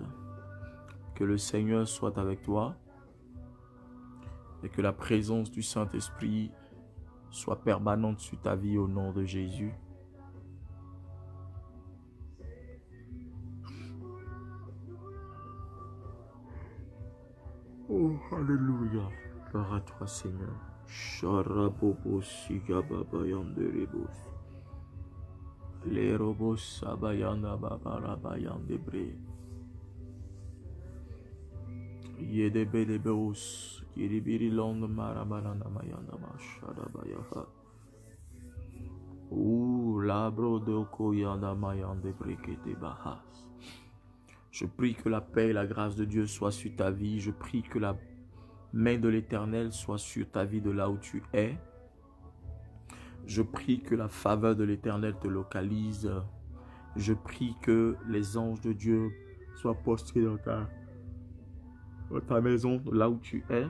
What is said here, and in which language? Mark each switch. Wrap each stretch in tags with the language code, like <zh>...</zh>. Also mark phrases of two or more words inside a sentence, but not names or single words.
<fr>Que le Seigneur soit avec toi. Et que la présence du Saint-Esprit soit permanente sur ta vie au nom de Jésus. Oh, alléluia. Gloire à toi, Seigneur. Sharabobo sigababa yanderebos. Lerobos sabayanda babaraba yandebre. Yedebedebeos kiribiri londe marabananda mayanda mashadabayaha. Labro doko yanda mayandebre kete bahas. Je prie que la paix et la grâce de Dieu soient sur ta vie. Je prie que la main de l'Éternel soit sur ta vie de là où tu es. Je prie que la faveur de l'Éternel te localise. Je prie que les anges de Dieu soient postés dans ta maison, là où tu es.</fr>